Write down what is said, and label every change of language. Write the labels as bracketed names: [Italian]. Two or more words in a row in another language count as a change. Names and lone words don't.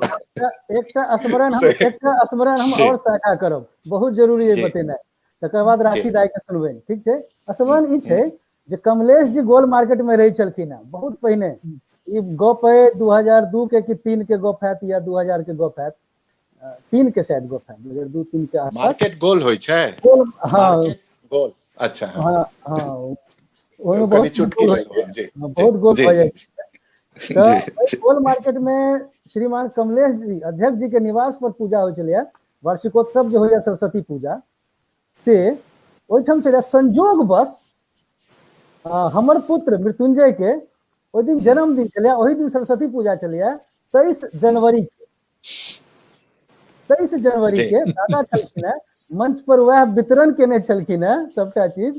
[Maithili] एकटा स्मरण हम और साझा करब, बहुत जरूरी है बतेनाइ, तकर बाद राखी दाई के सुनबै, ठीक छै। स्मरण ई छै जे कमलेश जी गोल मार्केट में रही छलखिन है बहुत पहिने, ई गप है 2002 के कि 3 के गप हैत या 2000 के गप हैत, 3 के शायद गप है 2002-3 के आसपास। मार्केट गोल होय छै, मार्केट गोल अच्छा हां ओमे बहुत चुटकी लगल जी, बहुत गोल हो जाए तो गोल मार्केट में श्रीमान कमलेश जी अध्यक्ष जी के निवास पर पूजा होय छलै, वार्षिकोत्सव जो होय सरस्वती पूजा से ओइठम छलै। संजोग बस हमर पुत्र मृत्युंजय के ओहि दिन जन्मदिन छलै, ओहि दिन सरस्वती पूजा छलै 23 जनवरी के दादा छलखिन है मंच पर वह वितरण केने छलखिन है सबटा चीज।